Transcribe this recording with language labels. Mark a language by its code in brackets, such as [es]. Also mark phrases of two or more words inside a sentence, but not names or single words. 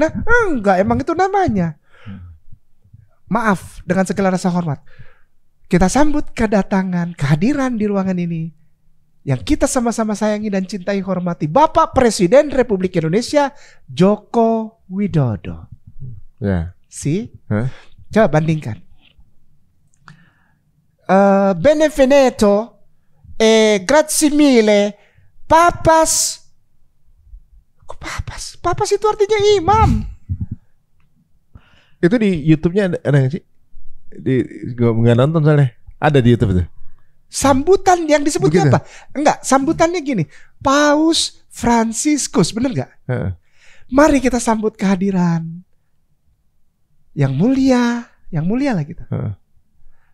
[id] Enggak, emang itu namanya. Maaf, dengan segala rasa hormat, kita sambut kedatangan, kehadiran di ruangan ini yang kita sama-sama sayangi dan cintai, hormati, Bapak Presiden Republik Indonesia Joko Widodo. Coba bandingkan. [it] Beneveneto e grazie mille papas. [id] Kok papas? Papas itu artinya imam. Itu di YouTube-nya ada nggak sih? Gue nggak nonton soalnya. Ada di YouTube itu. Sambutan yang disebutnya apa? Enggak, sambutannya gini. Paus Franciscus, bener nggak? Mari kita sambut kehadiran yang mulia lah gitu.